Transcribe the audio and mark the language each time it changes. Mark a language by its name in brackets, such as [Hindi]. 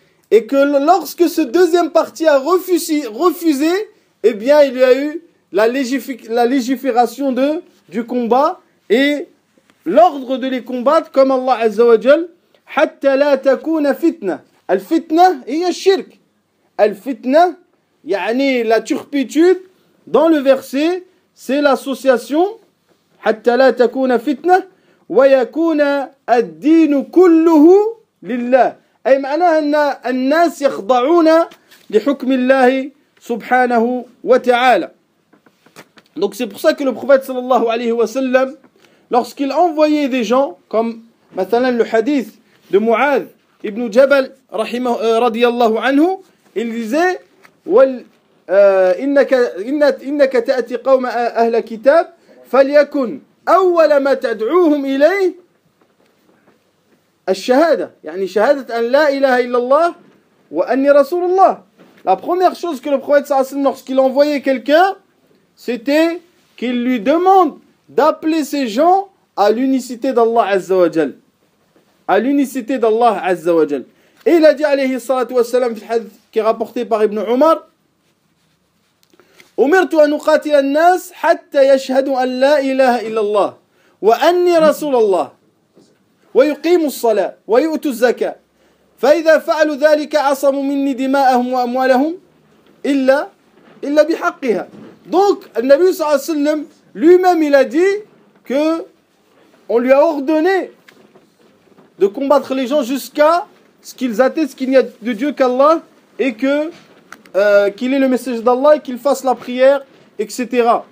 [French] Et que lorsque ce deuxième parti a refusé, eh bien il y a eu la légifération du combat et l'ordre de les combattre comme Allah Azza wa Jal. [Arabic] Hatta la takuna fitna. Al fitna hiya shirk. [French] Al fitna, yani la turpitude, dans le verset, c'est l'association. [Arabic] Hatta la takuna fitna. ويكون الدين كله لله أي معناها أن الناس يخضعون لحكم الله سبحانه وتعالى. [French] Donc c'est pour ça que le prophète sallallahu alayhi wa sallam, lorsqu'il envoyait des gens, comme مثلا le hadith de Mu'adh ibn Jabal رضي الله عنه, il disait [Arabic] إنك تأتي قوم أهل كتاب فليكن أول ما تدعوهم إليه الشهادة, يعني شهادة أن لا إله إلا الله وأني رسول الله. [French] La première chose que le prophète صلى الله عليه وسلم, lorsqu'il envoyait quelqu'un, c'était qu'il lui demande d'appeler ces gens à l'unicité d'Allah عز وجل. À l'unicité d'Allah عز وجل. Et il a dit [Arabic] عليه الصلاة والسلام في الحديث [French] qui est rapporté par Ibn Umar, [Arabic] أمرت أن أقاتل الناس حتى يشهدوا أن لا إله إلا الله وأني رسول الله ويقيموا الصلاة ويؤتوا الزكاة فإذا فعلوا ذلك عصموا مني دماءهم وأموالهم إلا بحقها. [French] Donc النبي صلى الله عليه وسلم lui-même il a dit que on lui a ordonné de combattre les gens jusqu'à ce qu'ils attestent qu'il n'y a de Dieu qu'Allah et que qu'il ait le message d'Allah et qu'il fasse la prière, etc.